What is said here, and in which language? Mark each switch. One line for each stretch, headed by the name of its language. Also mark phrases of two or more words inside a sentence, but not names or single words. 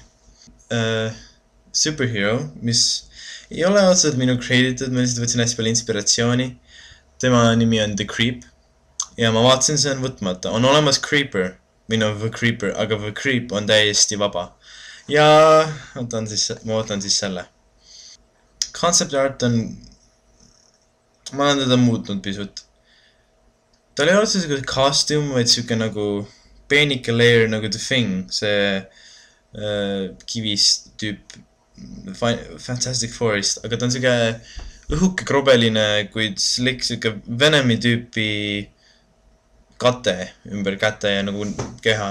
Estonian: Superhero, mis ei ole otseselt minu created, ma lihtsalt võtsin hästi palju inspiratsiooni. Tema nimi on The Creep. Ja ma vaatasin, see on võtmata. On olemas Creeper, The Creeper, aga The Creep on täiesti vaba. Ja ma võtan siis selle.
English: Concept art
Estonian: on... Ma olen teda muutnud pisut. Tal ei ole selline costume, vaid siuke nagu peenike layer nagu The Thing. See kivist tüüp Fantastic Forest, aga ta on siuke õhuke krobeline, kuid slick siuke Venomi tüüpi kate ümber käte ja nagu keha.